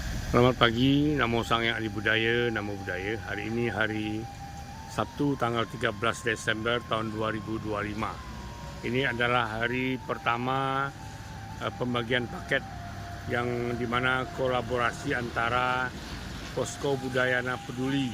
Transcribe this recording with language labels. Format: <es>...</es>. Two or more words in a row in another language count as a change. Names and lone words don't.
<id>Selamat pagi,</id> <sa>Namo Sang Hyang Adi Budaya, Namo Budaya.</sa> <id>Hari ini hari Sabtu tanggal 13 Desember tahun 2025. Ini adalah hari pertama pembagian paket yang dimana kolaborasi antara Posko Budayana Peduli,</id>